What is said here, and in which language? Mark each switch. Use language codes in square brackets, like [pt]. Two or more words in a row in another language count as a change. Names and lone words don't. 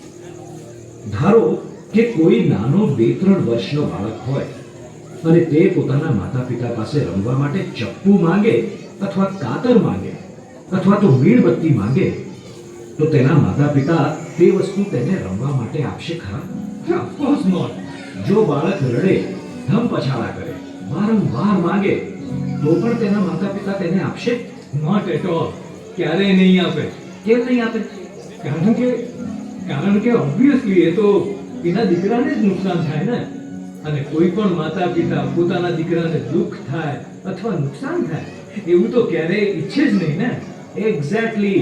[gu] ધારો કે કોઈ નાનો 2-3 વર્ષનો બાળક હોય અને તે પોતાના માતા પિતા પાસે રમવા માટે ચપ્પુ માંગે અથવા કાતર માંગે અથવા તો મીણબત્તી માંગે, તો તેના માતા પિતા તે વસ્તુ તેને રમવા માટે આપશે ખરા? [en] Of course not. [gu] જો બાળક રડે, ધમ પછાડા કરે, વારંવાર માંગે, તો પણ તેના માતા પિતા તેને આપશે? [en] Not at all. [gu] ક્યારેય નહીં આપે. કેમ નહીં આપે? કારણ કે ઓબ્વિયસલી એ તો એના દીકરાને જ નુકસાન થાય ને. અને કોઈ પણ માતા પિતા પોતાના દીકરાને દુઃખ થાય અથવા નુકસાન થાય એવું તો ક્યારેય ઈચ્છે જ નહીં ને. એક્ઝેક્ટલી.